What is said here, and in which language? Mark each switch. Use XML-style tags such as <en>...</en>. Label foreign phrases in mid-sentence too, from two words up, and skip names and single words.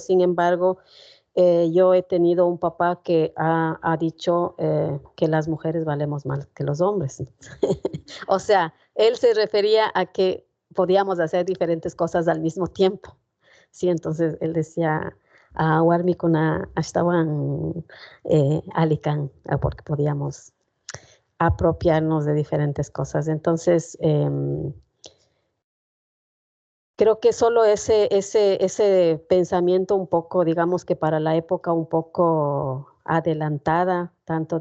<es>Sin embargo, yo he tenido un papá que ha dicho que las mujeres valemos más que los hombres. O sea, él se refería a que podíamos hacer diferentes cosas al mismo tiempo. Sí, entonces él decía,</es> <qu>warmikuna ashtawan alikan,</qu> <es>porque podíamos apropiarnos de diferentes cosas. Entonces, creo que solo ese pensamiento un poco, digamos que para la época un poco adelantada, tanto</es>